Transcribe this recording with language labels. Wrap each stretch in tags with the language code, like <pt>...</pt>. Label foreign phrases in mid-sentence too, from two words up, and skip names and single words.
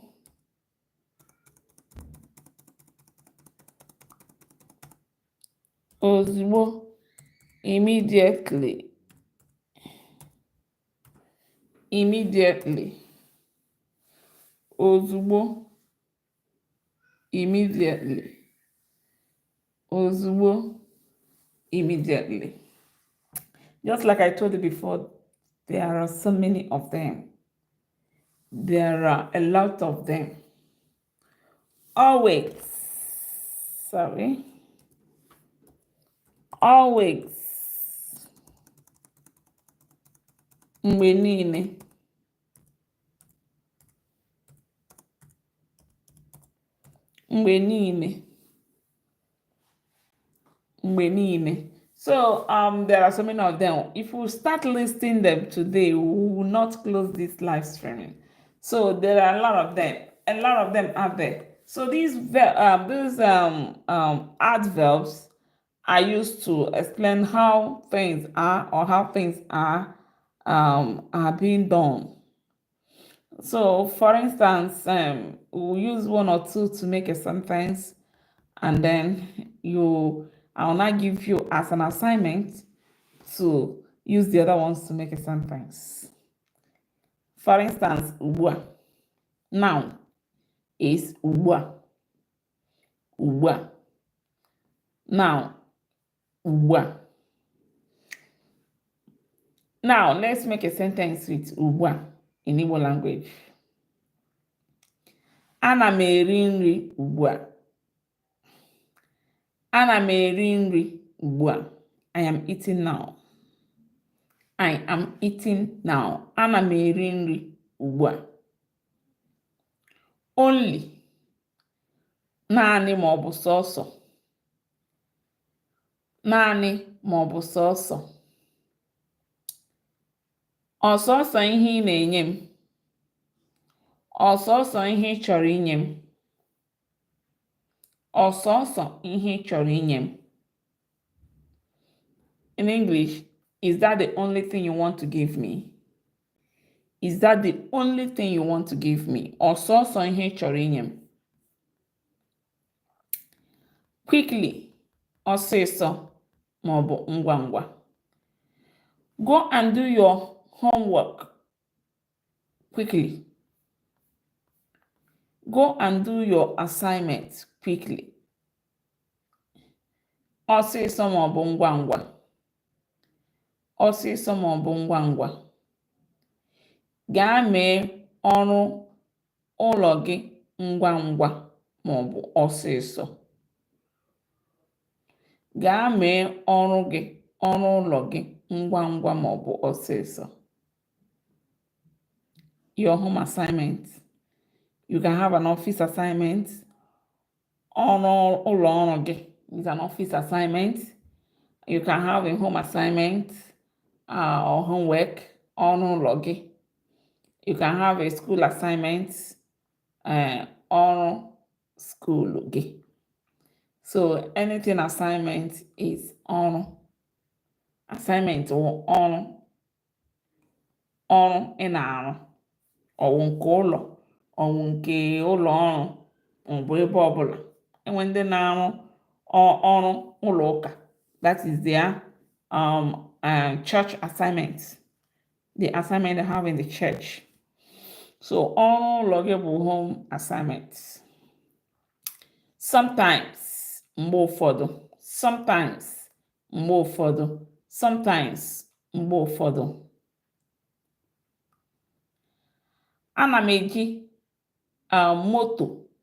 <ig>Ozigbo.</ig> <en>Immediately. Immediately.</en> <ig>Ozugbo. Immediately. Ozugbo.</ig> <en>Immediately. Just like I told you before, there are so many of them. There are a lot of them. Always. Sorry. Always.</en> <ig>Mgbe niile. Mgbe niile. Mgbe niile.</ig> <en>So there are so many of them. If we start listing them today, we will not close this live streaming. So there are a lot of them. A lot of them are there. So these adverbs are used to explain how things are or how things are being done. So for instance, we'll use one or two to make a sentence, and then I'll now give you as an assignment to use the other ones to make a sentence. For instance, ugbua. Noun is ugbua. Ugbua. Noun, ugbua. Now, let's make a sentence with ugbua in Igbo language.</en> <ig>Ana m eri nri ugbua. Ana m eri nri ugbua.</ig> <en>I am eating now. I am eating now.</en> <ig>Ana m eri nri ugbua. Only. Naanị ma ọ bụ sọsọ. Naanị ma ọ bụ sọsọ. Ọsọsọ ihe ị na-enye m. Ọsọsọ ihe ị chọrọ inye m. Ọsọsọ ihe ị chọrọ inye m.</ig> <en>In English, is that the only thing you want to give me? Is that the only thing you want to give me?</en> <ig>Or so ihe chọrọ inye m? Quickly, ọsịsọ maọbụ ngwa ngwa.</ig> <en>Go and do your homework quickly. Go and do your assignment quickly.</en> <ig>Ọsịsọ maọbụ ngwa ngwa. Ọsịsọ maọbụ ngwa ngwa. Gaa mee ọrụ ụlọ gị ngwa ngwa maọbụ ọsịsọ. Gaa mee ọrụ ụlọ gị ngwa ngwa maọbụ ọsịsọ.</ig> <en>Your home assignment. You can have an office assignment.</en> <ig>Ọrụ ụlọ ọrụ gị</ig> <en>is an office assignment. You can have a home assignment or homework.</en> <ig>Ọrụ ụlọ gị.</ig> <en>You can have a school assignment.</en> <ig>Ọrụ school gị.</ig> <en>So anything assignment is ọrụ.</en> <ig>Assignment or ọrụ. Ọrụ ị na-arụ. Ọwụ nke ụlọ. Ọwụ nke ụlọ ọrụ. Maọbụ ebe ọbụla. Enwe ndị na-arụ ọrụ ụlọ ụka.</ig> <en>That is their church assignment. The assignment they have in the church. So ọrụ ụlọ gị bụ home assignment. Sometimes,</en> <ig>mgbe ụfọdụ. Sometimes, mgbe ụfọdụ. Sometimes, mgbe ụfọdụ. Ana m eji moto.</ig>